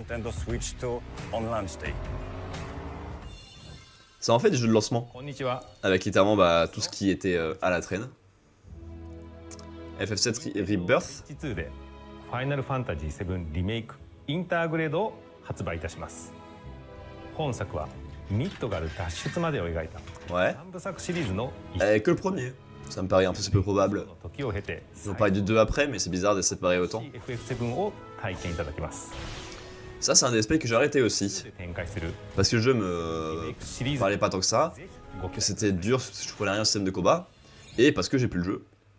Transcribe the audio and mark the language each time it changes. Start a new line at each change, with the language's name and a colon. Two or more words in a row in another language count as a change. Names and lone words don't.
French: C'est en fait des jeux de lancement, avec littéralement tout ce qui était à la traîne. FF7 Rebirth.
Japanese: Final Fantasy VII Remake Intergrade を発売いたします。本作はミッドガル脱出までを描いた3部作シリーズの
French: que le premier. Ça me paraît un peu probable. Ils ont parlé du 2 après, mais c'est bizarre de se séparer autant. Ça, c'est un des aspects que j'ai arrêté aussi. Parce que le jeu me parlait pas tant que ça, que c'était dur, je comprenais rien au système de combat, et parce que j'ai plus le jeu.